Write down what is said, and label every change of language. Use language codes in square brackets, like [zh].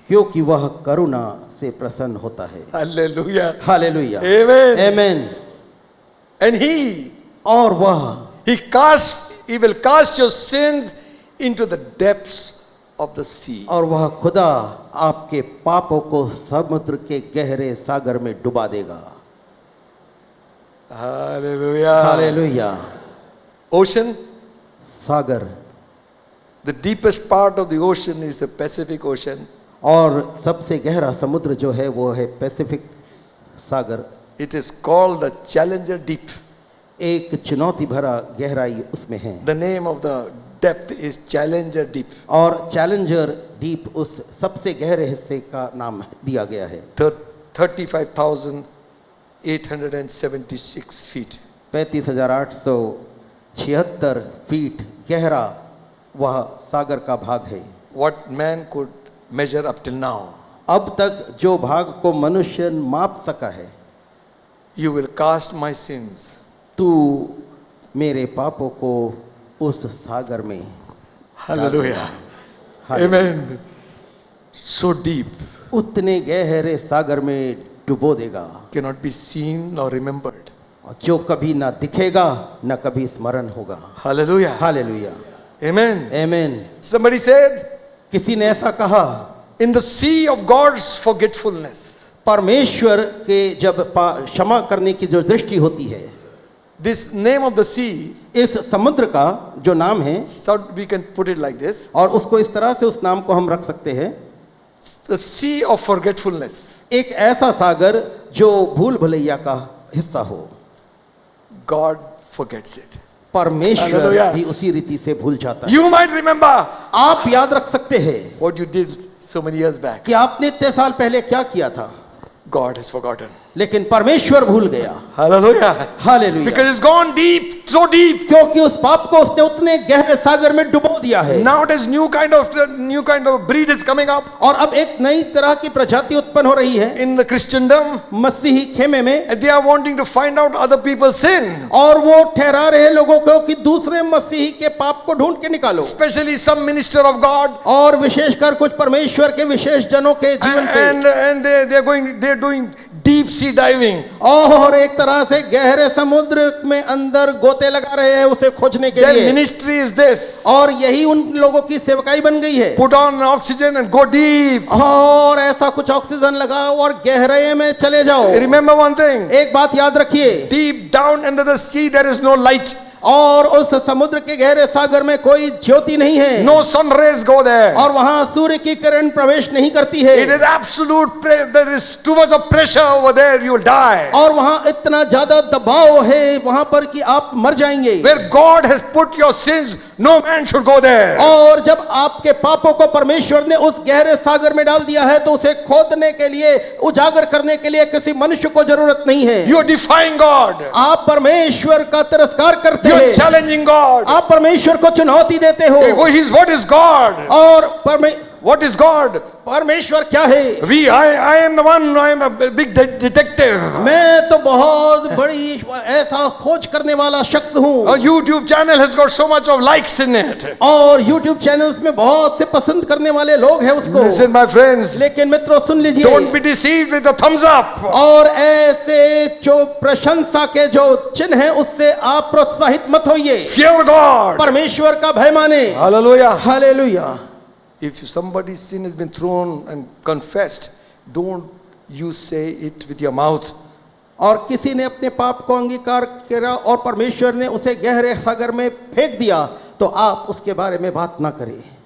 [hi] क्योंकि वह करुणा से प्रसन्न होता है। [en] Hallelujah. [hi] Hallelujah, [en] Amen. [hi] Amen. [en] And he [hi] और वह [en] he will cast your sins into the depths of the sea. [hi] और वह खुदा आपके पापों को समुद्र के गहरे सागर में डुबा देगा। [en] Hallelujah. [hi] Hallelujah. [en] Ocean, [hi] Sagar, [en] the deepest part of the ocean is the Pacific Ocean. [hi] और सबसे गहरा समुद्र जो है वो है Pacific Sagar. [en] It is called the Challenger Deep. [hi] एक चुनौती भरा गहराई उसमें है। [en] The name of the depth is Challenger Deep. [hi] और चैलेंजर डीप उस सबसे गहरे हिस्से का नाम दिया गया है। 35,876 feet. 35,876 फीट गहरा वह सागर का भाग है। [en] what man could measure up till now. [hi] अब तक जो भाग को मनुष्य माप सका है, [en] You will cast my sins. [hi] तू मेरे पापों को उस सागर में, [en] Hallelujah. Amen. So deep, [hi] उतने गहरे सागर में डुबो देगा [en] cannot be seen or remembered. [hi] जो कभी ना दिखेगा ना कभी स्मरण होगा। [en] Hallelujah. [hi] Hallelujah, [en] Amen. [hi] आमीन। [en] Somebody said, [hi] किसी ने ऐसा कहा, [en] in the sea of God's forgetfulness, [hi] परमेश्वर के जब क्षमा करने की जो दृष्टि होती है, [en] this name of the sea, [hi] इस समुद्र का जो नाम है, [en] so we can put it like this, [hi] और उसको इस तरह से उस नाम को हम रख सकते हैं, [en] the sea of forgetfulness. [hi] एक ऐसा सागर जो भूल भुलैया का हिस्सा हो। [en] God forgets it. [hi] परमेश्वर [en] Hallelujah. [hi] भी उसी रीति से भूल जाता है। [en] You might remember [hi] आप याद रख सकते हैं [en] what you did so many years back. [hi] कि आपने इतने साल पहले क्या किया था, [en] God has forgotten. [hi] लेकिन परमेश्वर भूल गया। [en] Hallelujah. [hi] Hallelujah, [en] Because it's gone deep, so deep. [hi] क्योंकि उस पाप को उसने उतने गहरे सागर में डुबो दिया है। [en] Nowadays, new kind of breed is coming up [hi] और अब एक नई तरह की प्रजाति उत्पन्न हो रही है [en] in the Christendom. [hi] मसीही खेमे में, [en] And they are wanting to find out other people's sin. [hi] और वो ठहरा रहे लोगों को कि दूसरे मसीही के पाप को ढूंढ के निकालो, [en] Especially some minister of God. [hi] और विशेषकर कुछ परमेश्वर के विशेष जनों के जीवन पे, [en] And they're doing deep sea diving. [hi] और एक तरह से गहरे समुद्र में अंदर गोते लगा रहे हैं उसे खोजने के [en] Their [hi] लिए, [en] ministry is this. [hi] और यही उन लोगों की सेवकाई बन गई है। [en] Put on oxygen and go deep. [hi] और ऐसा कुछ ऑक्सीजन लगाओ और गहराई में चले जाओ। [en] Remember one thing. [hi] एक बात याद रखिए, [en] Deep down under the sea there is no light. [hi] और उस समुद्र के गहरे सागर में कोई ज्योति नहीं है, [en] No sun rays go there. [hi] और वहां सूर्य की किरण प्रवेश नहीं करती है, [en] It is absolute, there is too much of pressure over there, you will die. [hi] और वहां इतना ज्यादा दबाव है वहां पर कि आप मर जाएंगे। [en] Where God has put your sins, no man should go there. [hi] और जब आपके पापों को परमेश्वर ने उस गहरे सागर में डाल दिया है तो उसे खोदने के लिए, उजागर करने के लिए किसी मनुष्य को जरूरत नहीं है। [en] You are defying God. [hi] आप परमेश्वर का तिरस्कार करते [en] You are [hi] हैं, [en] challenging God. [hi] आप परमेश्वर को चुनौती देते हो। [en] What is God? [hi] और [en] What is God? [hi] परमेश्वर क्या है? [en] I am the one, I am a big detective. [hi] मैं तो बहुत बड़ी ऐसा खोज करने वाला शख्स हूँ। [en] A YouTube channel has got so much of likes in it. [hi] और YouTube चैनल्स में बहुत से पसंद करने वाले लोग हैं उसको। [en] Listen my friends, [hi] लेकिन मित्रों सुन लीजिए, [en] don't be deceived with the thumbs up. [hi] और ऐसे जो प्रशंसा के जो चिन्ह हैं उससे आप प्रोत्साहित मत होइए। [en] Fear God. [hi] परमेश्वर का भय माने। [en] Hallelujah. [hi] Hallelujah. [en] If somebody's sin has been thrown and confessed, don't you say it with your mouth. [hi] और किसी ने अपने पाप को अंगीकार किया और परमेश्वर ने उसे गहरे सागर में फेंक दिया तो आप उसके बारे में बात ना करें।